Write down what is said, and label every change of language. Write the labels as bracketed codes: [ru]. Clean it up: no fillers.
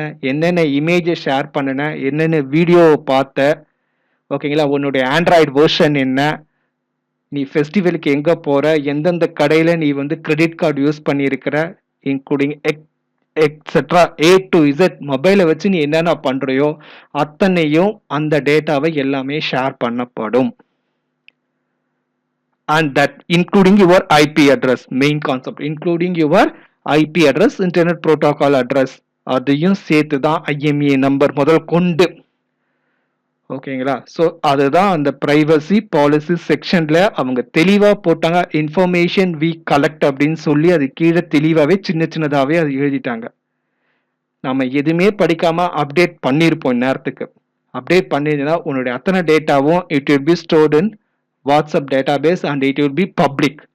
[ta] என்னென்ன இமேஜை ஷேர் பண்ணுன, என்னென்ன வீடியோவை பார்த்த, ஓகேங்களா, உன்னுடைய ஆண்ட்ராய்டு வெர்ஷன் என்ன, நீ ஃபெஸ்டிவலுக்கு எங்கே போகிற, எந்தெந்த கடையில் நீ வந்து கிரெடிட் கார்டு யூஸ் பண்ணியிருக்கிற, including etcetera A to Z மொபைலை வச்சு நீ என்னென்ன பண்ணுறியோ அத்தனையும் அந்த டேட்டாவை எல்லாமே ஷேர் பண்ணப்படும். [en] And that including your IP address, main concept, including your IP address, internet protocol address, [ta] அதையும் சேர்த்து தான் IMEI நம்பர் முதல் கொண்டு, ஓகேங்களா. ஸோ அதுதான் அந்த பிரைவசி பாலிசி செக்ஷன்ல அவங்க தெளிவா போட்டாங்க. இன்ஃபர்மேஷன் வி கலெக்ட் அப்படின்னு சொல்லி அது கீழே தெளிவாவே சின்னதாவே அது எழுதிட்டாங்க. நம்ம எதுவுமே படிக்காம அப்டேட் பண்ணியிருப்போம். நேரத்துக்கு அப்டேட் பண்ணிருந்தா உன்னுடைய அத்தனை டேட்டாவும் [en] It will be stored in WhatsApp database and it will be public.